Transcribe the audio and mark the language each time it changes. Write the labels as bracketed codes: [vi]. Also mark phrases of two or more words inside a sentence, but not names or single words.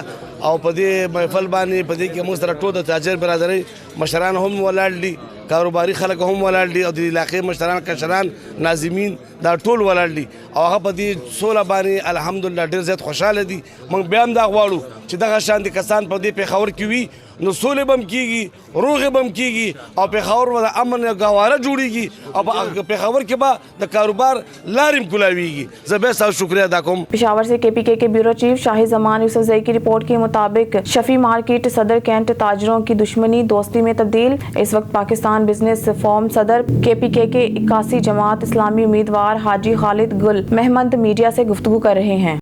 [ps] او په دې محفل باندې په دې کې موږ سره ټول د تاجر برادرۍ مشران هم ولاړ دي کاروباري خلک هم ولاړ دي او د علاقې مشران کشران ناظمین دا ټول ولاړ دي او هغه په دې سوله باندې الحمدلله ډېر زیات خوشحاله دي. موږ بیا هم دا غواړو چې دغه شان دي کسان په دې پېښور کې وي نو سولې به هم کېږي روغې به هم کېږي او پېښور به د امن ګواره جوړېږي او په پېښور کې به د کاروبار لارې هم کلاویږي. زه بیا ستاسو شکریہ ادا کوم. [ur] پشاور سے KPK کے بیورو چیف شاہی زمان یوسف زئی کی رپورٹ کے مطابق شفیع مارکیٹ صدر کینٹ تاجروں کی دشمنی دوستی میں تبدیل. اس وقت پاکستان بزنس فورم صدر KPK کے 81 جماعت اسلامی امیدوار حاجی خالد گل محمد میڈیا سے گفتگو کر رہے ہیں.